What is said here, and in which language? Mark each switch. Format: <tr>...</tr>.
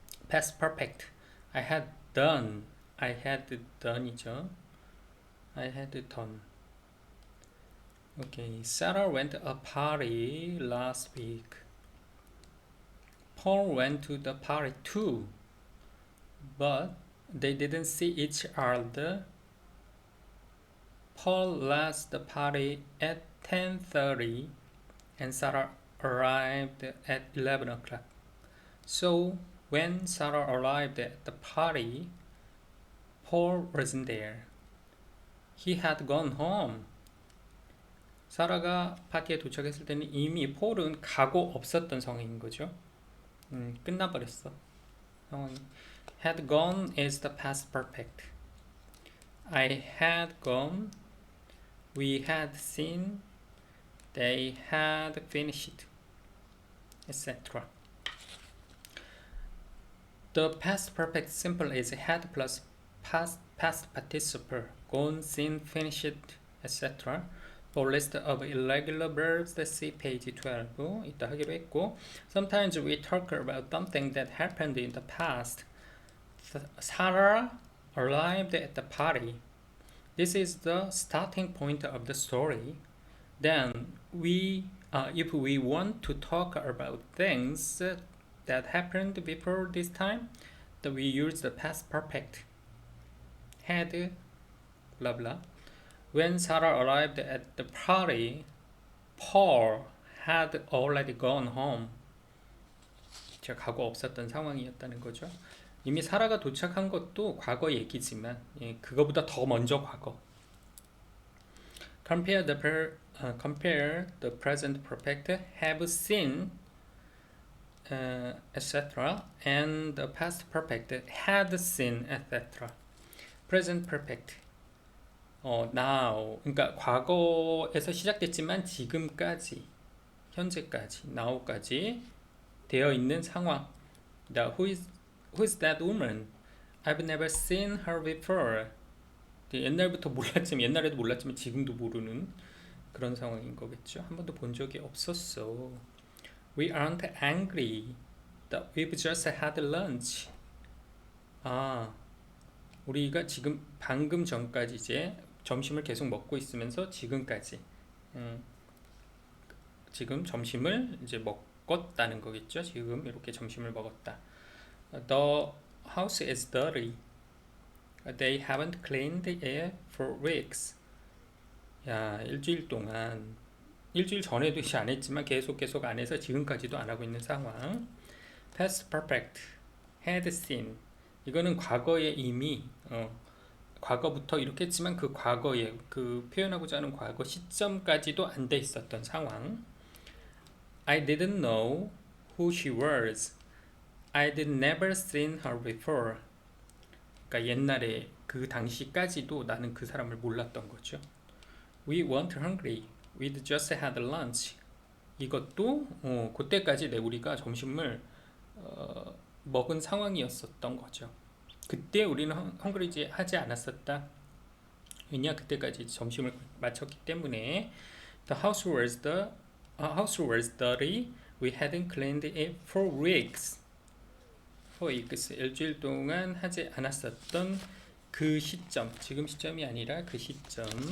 <en>Past perfect. I had done이죠. I had done. Okay. Sarah went to a party last week. Paul went to the party too, but they didn't see each other. Paul left the party at 10:30 and Sarah arrived at 11 o'clock. So when Sarah arrived at the party, Paul wasn't there. He had gone home.</en> <ko>사라가 파티에 도착했을 때는 이미 폴은 가고 없었던 상황인 거죠. 끝나버렸어. 상황이.</ko> <en>Had gone is the past perfect. I had gone. We had seen. They had finished, etc. The past perfect simple is had plus past participle, gone, seen, finished, etc. For list of irregular verbs, see page 12.</en> <ko>이따 하기로 했고,</ko> <en>sometimes we talk about something that happened in the past. Sarah arrived at the party. This is the starting point of the story. Then if we want to talk about things that happened before this time, then we use the past perfect. Had, blah blah. When Sarah arrived at the party, Paul had already gone home.</en> <ko>제가 가고 없었던 상황이었다는 거죠. 이미 사라가 도착한 것도 과거 얘기지만 그거보다 더 먼저 과거.</ko> <en>Compare the present perfect, have seen, etc. and the past perfect, had seen, etc. Present perfect. Now.</en> <ko>그러니까 과거에서 시작됐지만 지금까지, 현재까지, now까지 되어 있는 상황.</ko> <en>Who is that woman? I've never seen her before.</en> <ko>옛날부터 몰랐지만, 옛날에도 몰랐지만 지금도 모르는 그런 상황인 거겠죠. 한 번도 본 적이 없었어.</ko> <en>We aren't angry. We've just had lunch.</en> <ko>우리가 지금 방금 전까지 이제 점심을 계속 먹고 있으면서 지금까지 지금 점심을 이제 먹었다는 거겠죠. 지금 이렇게 점심을 먹었다.</ko> <en>The house is dirty. They haven't cleaned it for weeks.</en> <ko>야, 일주일 동안, 일주일 전에도 안 했지만 계속 안 해서 지금까지도 안 하고 있는 상황.</ko> <en>Past perfect. Had seen.</en> <ko>이거는 과거에 이미 과거부터 이렇게 했지만 그 과거에 그 표현하고자 하는 과거 시점까지도 안 돼 있었던 상황.</ko> <en>I didn't know who she was. I'd never seen her before.</en> <ko>그러니까 옛날에 그 당시까지도 나는 그 사람을 몰랐던 거죠.</ko> <en>We weren't hungry. We'd just had lunch.</en> <ko>이것도 그때까지 우리가 점심을 먹은 상황이었었던 거죠. 그때 우리는 헝그리지 하지 않았었다. 왜냐 그때까지 점심을 마쳤기 때문에.</ko> <en>The house was dirty. We hadn't cleaned it for weeks.</en> <ko>일주일 동안 하지 않았었던 그 시점, 지금 시점이 아니라 그 시점.</ko>